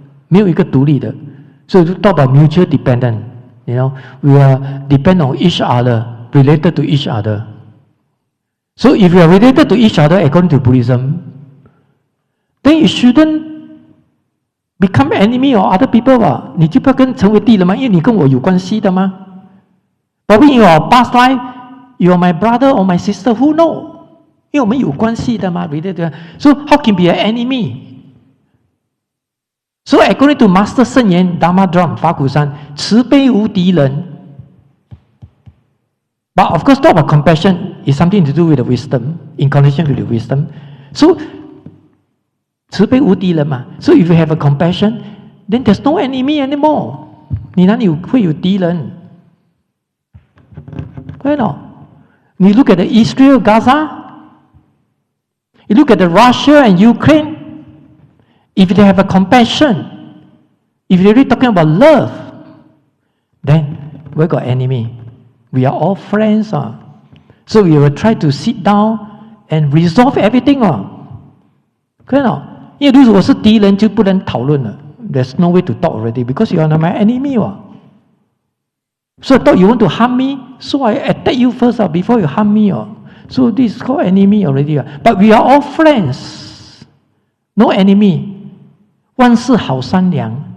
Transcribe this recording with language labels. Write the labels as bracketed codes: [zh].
[zh] 没有一个独立的。 [en] So to talk about mutual dependent. We are depend on each other, related to each other. So if you are related to each other according to Buddhism, then you shouldn't become enemy of other people. [zh] 你就不要成为敌人嘛，因为你跟我有关系的嘛。 [en] But in your past life, you are my brother or my sister. Who know? [zh] 因为我们有关系的嘛 [en] related. So how can be an enemy? So according to Master 圣言 Dharma Drum 法鼓山， [zh] 慈悲无敌人。 [en] But of course, talk about compassion is something to do with the wisdom, in connection with the wisdom. So [zh] 慈悲无敌人嘛。 [en] So if you have a compassion, then there's no enemy anymore. [zh] 你哪里会有敌人？对了，你 [en] look at the Israel, Gaza, you look at the Russia and Ukraine. If they have a compassion, if they're really talking about love, then we got enemy. We are all friends. So we will try to sit down and resolve everything. [zh] 可以了，因为如果是敌人就不能讨论了。 [en] There's no way to talk already because you are not my enemy. So I thought you want to harm me, so I attack you first before you harm me. So this is called enemy already. But we are all friends. No enemy. [zh] 万事好商量。